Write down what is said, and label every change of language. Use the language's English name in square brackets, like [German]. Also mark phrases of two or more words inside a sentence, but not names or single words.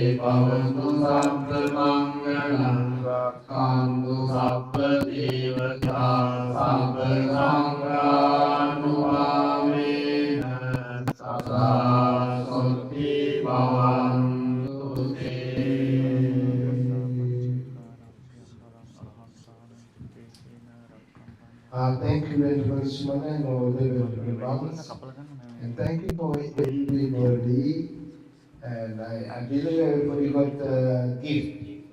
[Pali] භවතු සබ්බ මංගලං රක්ඛන්තු සබ්බ දේවතා සබ්බ සංඝානුභාවේන සදා සොත්ති භවන්තු [English] Thank you very much, Mana, and all the ones. And thank you for everybody. And I believe everybody got a gift.